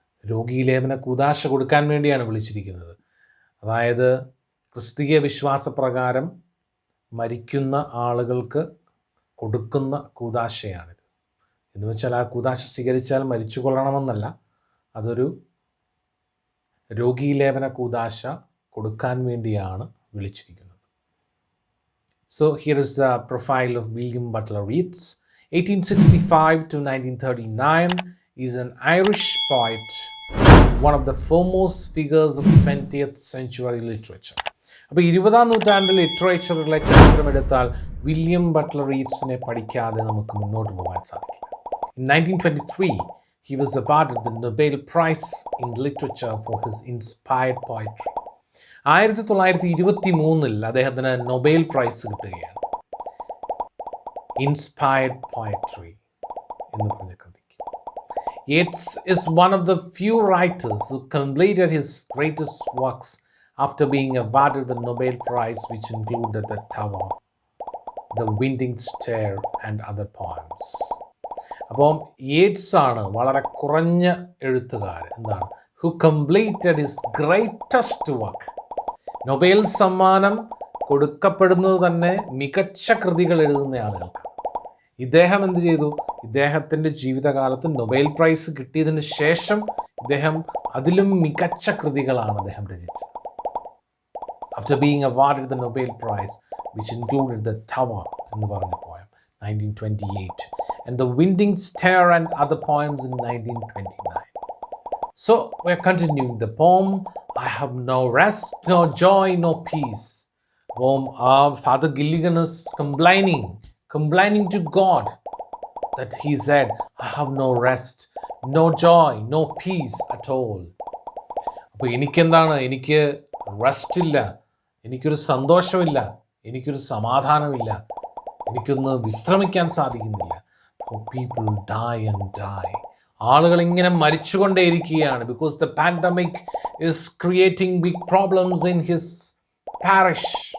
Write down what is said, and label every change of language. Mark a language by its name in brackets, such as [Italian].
[Malayalam] രോഗീലേപന കൂദാശ കൊടുക്കാൻ വേണ്ടിയാണ് വിളിച്ചിരിക്കുന്നത്. അതായത് ക്രിസ്തീയ വിശ്വാസപ്രകാരം മരിക്കുന്ന ആളുകൾക്ക് കൊടുക്കുന്ന കൂദാശയാണിത്. എന്ന് വെച്ചാൽ ആ കൂദാശ സ്വീകരിച്ചാൽ മരിച്ചു കൊള്ളണമെന്നല്ല, അതൊരു രോഗീലേപന കൂദാശ കൊടുക്കാൻ വേണ്ടിയാണ് വിളിച്ചിരിക്കുന്നത്. [English] So here is the profile of William Butler Yeats. 1865 to 1939, is an Irish poet, one of the foremost figures of 20th century literature. [Malayalam] അപ്പോൾ 20-ാം നൂറ്റാണ്ടിൽ ലിറ്ററേച്ചറിലെ ചരിത്രമെടുത്താൽ വില്യം ബട്ട്ലർ യീറ്റ്സിനെ പഠിക്കാതെ നമുക്ക് മുന്നോട്ട് പോകാൻ സാധിക്കില്ല. [English] In 1923, he was awarded the Nobel Prize in Literature for his inspired poetry. [Malayalam] 1923 അദ്ദേഹത്തിന് Nobel prize കിട്ടുകയാണ്. [English] inspired poetry [Malayalam] എന്ന് പറഞ്ഞ കൃതിക്ക്. [English] Yeats is one of the few writers who completed his greatest works after being awarded the Nobel Prize, which included The Tower, The Winding Stair and other poems. [Malayalam] അപ്പം Yeats ആണ് വളരെ കുറഞ്ഞ എഴുത്തുകാരൻ, എന്താണ്, [English] who completed his greatest work, [Malayalam] Nobel സമ്മാനം കൊടുക്കപ്പെടുന്നത് തന്നെ മികച്ച കൃതികൾ എഴുതുന്ന ആളുകൾക്ക്. ഇദ്ദേഹം എന്ത് ചെയ്തു? ഇദ്ദേഹത്തിൻ്റെ ജീവിതകാലത്ത് നൊബേൽ പ്രൈസ് കിട്ടിയതിന് ശേഷം ഇദ്ദേഹം അതിലും മികച്ച കൃതികളാണ് അദ്ദേഹം രചിച്ചത്. [English] After being awarded the Nobel Prize, which included the Tower [Malayalam] എന്ന് പറഞ്ഞ [English] poem 1928 and the Winding Star and other poems in 1929. So we're continuing the poem. I have no rest, no joy, no peace. Poem Father Gilligan is complaining to God that he said, I have no rest, no joy, no peace at all. [Malayalam] അപ്പോൾ എനിക്കെന്താണ്? എനിക്ക് rest ഇല്ല, എനിക്കൊരു സന്തോഷമില്ല, എനിക്കൊരു സമാധാനമില്ല, എനിക്കൊന്ന് വിശ്രമിക്കാൻ സാധിക്കുന്നില്ല. [English] People die and die. [Malayalam] ആളുകൾ ഇങ്ങനെ മരിച്ചുകൊണ്ടേയിരിക്കുകയാണ്. [English] Because the pandemic is creating big problems in his parish.